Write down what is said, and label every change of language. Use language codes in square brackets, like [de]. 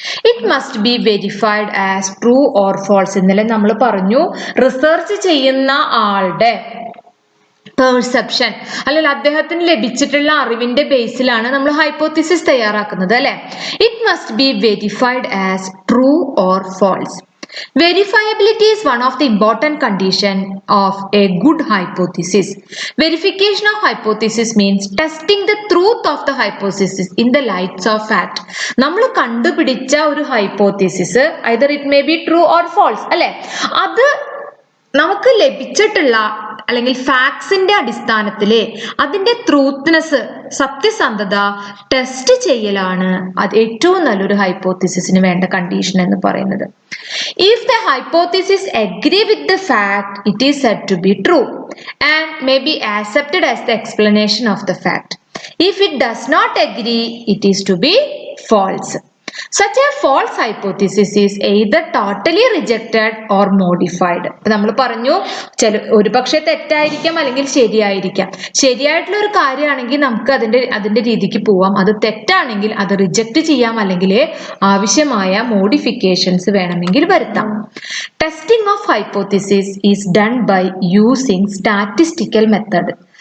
[en] It must be verified as true or false. [ml] ഇന്നലെ നമ്മൾ പറഞ്ഞു റിസർച്ച് ചെയ്യുന്ന ആളുടെ പെർസെപ്ഷൻ അല്ലെങ്കിൽ അദ്ദേഹത്തിന് ലഭിച്ചിട്ടുള്ള അറിവിന്റെ ബേസിലാണ് നമ്മൾ ഹൈപ്പോത്തിസിസ് തയ്യാറാക്കുന്നത് അല്ലെ. [en] It must be verified as true or false. Verifiability is one of the important condition of a good hypothesis. Verification of hypothesis means testing the truth of the hypothesis in the lights of fact. [ml] നമ്മൾ കണ്ടുപിടിച്ച ഒരു hypothesis [en] either it may be true or false [ml] അല്ലെ, അത് നമുക്ക് ലഭിച്ചിട്ടുള്ള അല്ലെങ്കിൽ ഫാക്ട്സിന്റെ അടിസ്ഥാനത്തിൽ അതിന്റെ ട്രൂത്ത്നെസ്, സത്യസന്ധത ടെസ്റ്റ് ചെയ്യലാണ് അത് ഏറ്റവും നല്ലൊരു ഹൈപ്പോത്തിസിസിന് വേണ്ട കണ്ടീഷൻ എന്ന് പറയുന്നത്. [en] If the hypothesis agree with the fact, it is said to be true and may be accepted as the explanation of the fact. If it does not agree, it is to be false. Such a false hypothesis is either totally rejected or modified. [ml] നമ്മൾ പറഞ്ഞു ഒരു പക്ഷേ തെറ്റായിരിക്കാം അല്ലെങ്കിൽ ശരിയായിരിക്കാം. ശരിയായിട്ടുള്ള ഒരു കാര്യമാണെങ്കിൽ നമുക്ക് അതിന്റെ രീതിക്ക് പോവാം. അത് തെറ്റാണെങ്കിൽ അത് റിജക്റ്റ് ചെയ്യാം, അല്ലെങ്കിൽ ആവശ്യമായ മോഡിഫിക്കേഷൻസ് വേണമെങ്കിൽ വരുത്താം. [en] Testing of hypothesis is done by using statistical method.